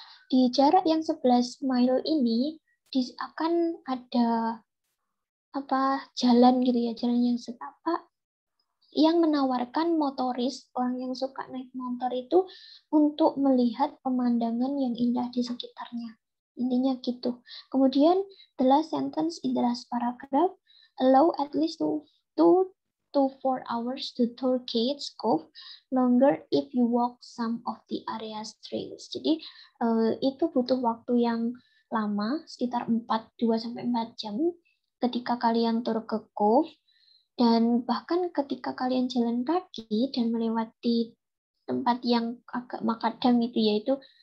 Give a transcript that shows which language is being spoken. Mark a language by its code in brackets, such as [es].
[id] Di jarak yang 11 mile ini akan ada jalan gitu ya, jalan yang setapak yang menawarkan motoris, orang yang suka naik motor itu untuk melihat pemandangan yang indah di sekitarnya. Intinya gitu. Kemudian, [en] the last sentence in the last paragraph, allow at least 2 to 4 hours to tour Kids Cove, longer if you walk some of the area's trails. [id] Jadi, itu butuh waktu yang lama, sekitar 2-4 jam ketika kalian tur ke Cove. Dan bahkan ketika kalian jalan kaki dan melewati tempat yang agak makadam itu, yaitu